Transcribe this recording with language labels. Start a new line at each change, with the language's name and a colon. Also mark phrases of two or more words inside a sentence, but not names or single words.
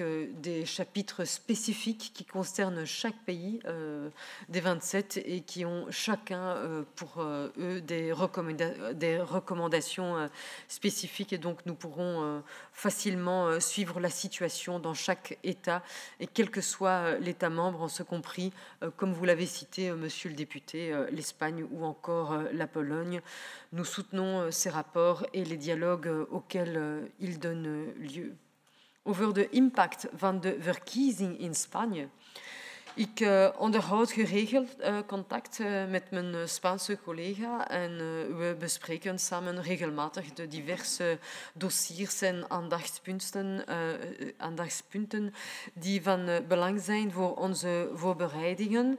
French: des chapitres spécifiques qui concernent chaque pays des 27 et qui ont chacun pour eux des recommandations spécifiques, et donc nous pourrons facilement suivre la situation dans chaque État, et quel que soit l'État membre, en ce compris, comme vous l'avez cité, monsieur le député, l'Espagne ou encore la Pologne. Nous soutenons ces rapports et les dialogues auxquels ils donnent lieu.
Dutch: Over de impact van de verkiezing in Spanje. Ik onderhoud geregeld contact met mijn Spaanse collega en we bespreken samen regelmatig de diverse dossiers en aandachtspunten die van belang zijn voor onze voorbereidingen.